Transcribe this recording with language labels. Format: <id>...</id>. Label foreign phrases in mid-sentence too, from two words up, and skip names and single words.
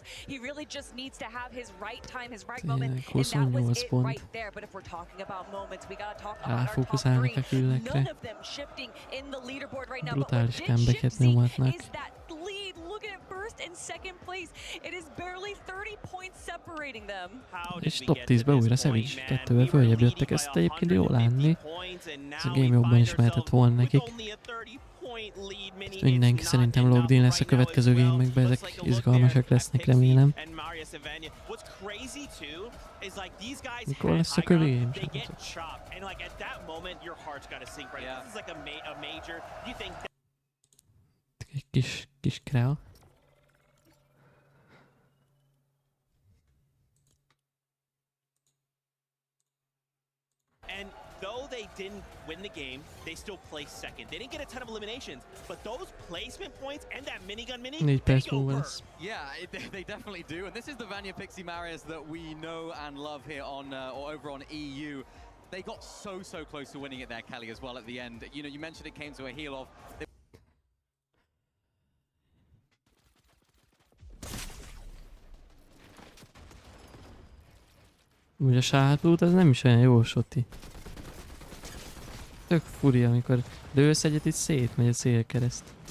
<en>He really just needs to have his right time, his right moment, and that was it right there. But if we're talking about moments, we gotta talk about our top 3. None of them shifting in the leaderboard right now, but what did shift is that lead. Look at first and second place. It is barely 30 points separating them.</en> <hu>És top 10-be újra Savage 2-vel följebb jöttek, ezt egyébként jól látni. Ez a game jobban is mehetett volna nekik. Mindenki szerintem</hu> <en>logged in</en> <hu>lesz a következő game-ekben, ezek izgalmasak lesznek, remélem. Mikor lesz a kövi game? Egy kis král.</hu> <en>And though they didn't win the game, they still placed second. They didn't get a ton of eliminations, but those placement points and that minigun mini, they go first. Yeah, they definitely do. And this is the Vanya Pixie Marius that we know and love here on, or over on EU. They got so close to winning it there, Kelly, as well at the end. You know, you mentioned it came to a heel-off.</en> <hu>Ugye a sárlót az nem is olyan jó soti. Tök furi, amikor lősz egyet, itt szétmegy a célkereszt.</hu>